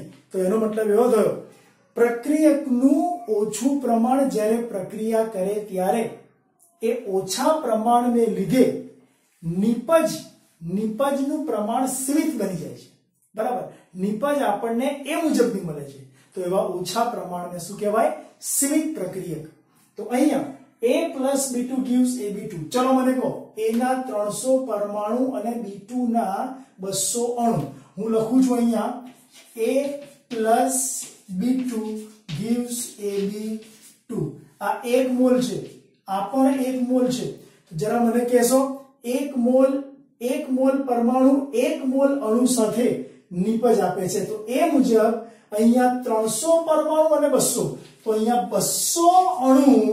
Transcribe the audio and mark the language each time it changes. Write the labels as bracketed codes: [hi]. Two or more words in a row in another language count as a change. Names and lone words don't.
[gu] તો એનો મતલબ એવો થયો પ્રક્રિયકનું ઓછું પ્રમાણ જ્યારે પ્રક્રિયા કરે ત્યારે એ ઓછા પ્રમાણને લીધે નિપજનું પ્રમાણ સીમિત બની જાય છે, બરાબર. નિપજ આપણને એ મુજબની મળે છે. તો એવા ઓછા પ્રમાણને શું કહેવાય? સીમિત પ્રક્રિયક. તો અહીંયા a + b2 gives ab2. ચલો મને કહો a ના 300 પરમાણુ અને b2 ના 200 અણુ. હું લખું છું અહીંયા a + b2 gives Ab2 આ 1 મોલ છે આ પણ 1 મોલ છે જરા મને કહેશો 1 મોલ પરમાણુ 1 મોલ અણુ સાથે નિપજ આપે છે તો એ મુજબ અહીંયા 300 પરમાણુ અને 200 તો અહીંયા 200 અણુ